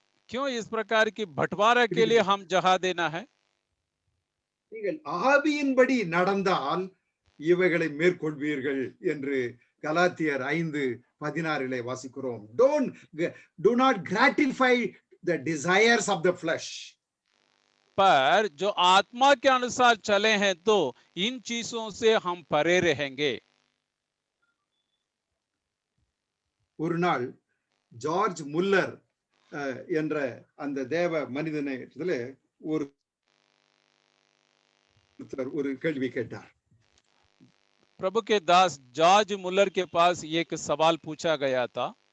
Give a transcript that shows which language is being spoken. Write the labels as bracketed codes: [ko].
[hi] क्यों इस प्रकार की बंटवारा के लिए हम जगह देना है? [ta] நீங்கள் ஆவியின்படி நடந்தால் இவைகளை மேற்கொள்வீர்கள் என்று கலாத்தியர் 5:16 வாசிக்கிறோம். [en] Do not gratify the desires of the flesh. [hi] पर जो आत्मा के अनुसार चले हैं तो इन चीजों से हम परे रहेंगे। [ta] ஒரு நாள் ஜார்ஜ் முல்லர் என்ற அந்த தேவ மனிதனிடத்துல ஒரு கேள்வி கேட்டார். [hi] प्रभु के दास जॉर्ज मुलर के पास एक सवाल पूछा गया था।